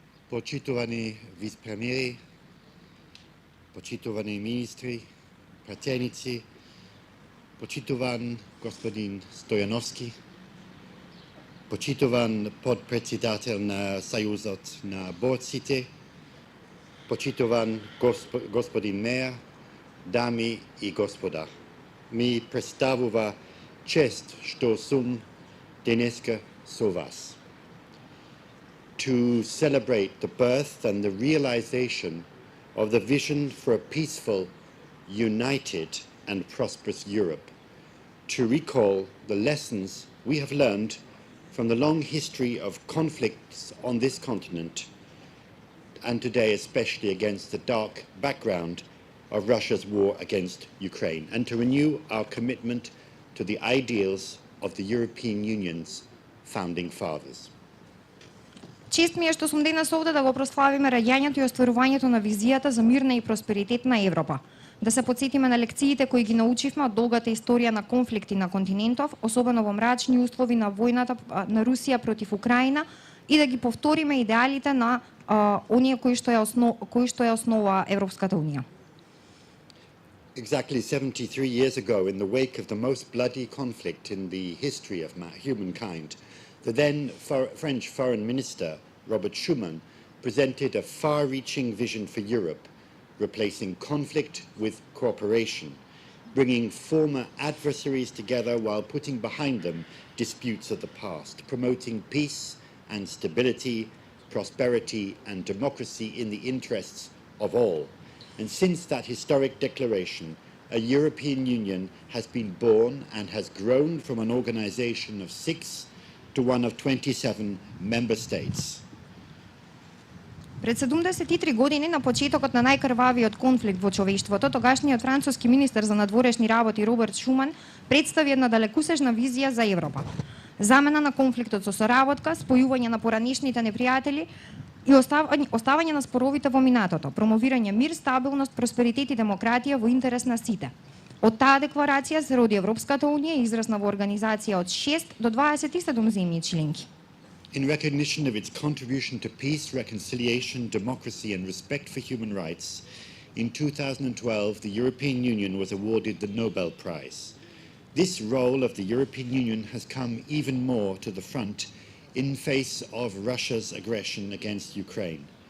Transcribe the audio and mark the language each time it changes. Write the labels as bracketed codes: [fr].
[mk] Почитувани вице-премиери, почитувани министри, пратеници, почитуван господин Стојановски, почитуван подпредседател на Сојузот на борците, почитуван господин мејар, дами и господа. Ми представува чест што сум денеска со вас. [en] To celebrate the birth and the realization of the vision for a peaceful, united and prosperous Europe, to recall the lessons we have learned from the long history of conflicts on this continent, and today especially against the dark background of Russia's war against Ukraine, and to renew our commitment to the ideals of the European Union's founding fathers. [mk] Чест ми е што сум денес овде да го прославиме раѓањето и остварувањето на визијата за мирна и просперитетна Европа. Да се потсетиме на лекциите кои ги научивме од долгата историја на конфликти на континентов, особено во мрачни услови на војната на Русија против Украина, и да ги повториме идеалите на оние кои што ја основа Европската Унија. [en] Exactly 73 years ago, in the wake of the most bloody conflict in the history of humankind, the then French Foreign Minister, Robert Schuman, presented a far-reaching vision for Europe, replacing conflict with cooperation, bringing former adversaries together while putting behind them disputes of the past, promoting peace and stability, prosperity and democracy in the interests of all. And since that historic declaration, a European Union has been born and has grown from an organization of 6 to one of 27 member states. [mk] Пред 73 години, на почетокот на најкрвавиот конфликт во човештвото, тогашниот француски министер за надворешни работи Роберт Шуман представи една далекусежна визија за Европа. Замена на конфликтот со соработка, спојување на поранешните непријатели и оставање на споровите во минатото, промовирање мир, стабилност, просперитет и демократија во интерес на сите. Од таа декларација се роди Европската Унија, израсна во организација од 6 до 27 земји членки. [en] In recognition of its contribution to peace, reconciliation, democracy and respect for human rights, in 2012 the European Union was awarded the Nobel Prize. This role of the European Union has come even more to the front in face of Russia's aggression against Ukraine.